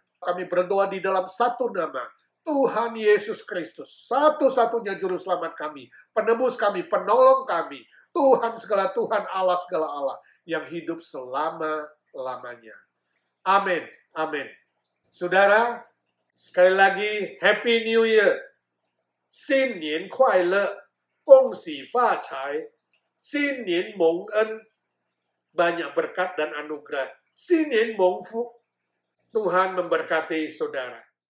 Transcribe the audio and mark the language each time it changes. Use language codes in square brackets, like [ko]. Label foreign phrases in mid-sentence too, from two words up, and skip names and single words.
[id] Kami berdoa di dalam satu nama, Tuhan Yesus Kristus, satu-satunya juru selamat kami, penebus kami, penolong kami, Tuhan segala Tuhan, Allah segala Allah, yang hidup selama-lamanya. Amin, amin. Saudara, sekali lagi, [en] Happy New Year. [zh] 新年快乐，恭喜发财，新年蒙恩， [id] banyak berkat dan anugerah. [zh] 新年蒙福, [id] Tuhan memberkati saudara.